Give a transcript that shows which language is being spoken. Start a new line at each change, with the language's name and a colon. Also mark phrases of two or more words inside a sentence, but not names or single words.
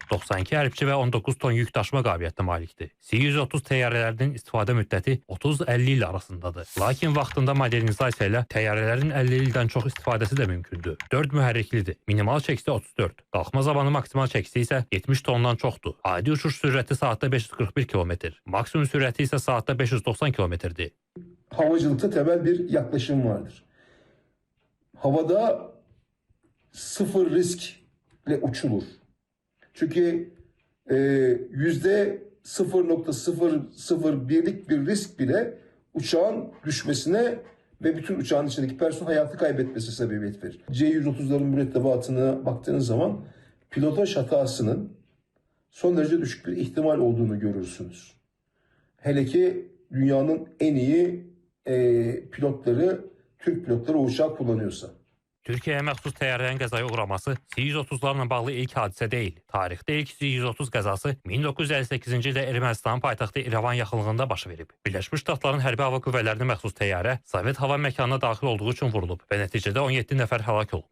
Azerbaijani: 92 hərbçi və 19 ton yük daşıma qabiliyyətinə malikdir. C-130 təyyarələrinin istifadə müddəti 30-50 il arasındadır. Lakin vaxtında modernizasiya ilə təyyarələrin 50 ildən çox istifadəsi də mümkündür. 4 mühərriklidir. Minimal çəkisi 34. Qalxma zamanı maksimal çəkisi isə 70 tondan çoxdur. Adi uçuş sürəti saatda 541 km. Maksimum sürəti isə saatda 590 kilometrdir.
Turkish: Havacılıkta temel bir yaklaşım vardır. Havada sıfır riskle uçulur. Çünkü %0.001'lik bir risk bile uçağın düşmesine ve bütün uçağın içindeki personel hayatı kaybetmesi sebebiyet verir. C-130'ların mürettebatına baktığınız zaman pilotaj hatasının son derece düşük bir ihtimal olduğunu görürsünüz. Hele ki dünyanın en iyi pilotları, Türk pilotları o uçağı kullanıyorsa.
Azerbaijani: Türkiyəyə məxsus təyyarənin qəzaya uğraması C-130'larla bağlı ilk hadisə deyil. Tarixdə ilk C-130 qəzası 1958-ci ildə Ermənistanın paytaxtı İrəvan yaxınlığında baş verib. Birləşmiş Ştatların Hərbi Hava Qüvvələrinə məxsus təyyarə Sovet hava məkanına daxil olduğu üçün vurulub və nəticədə 17 nəfər həlak olub.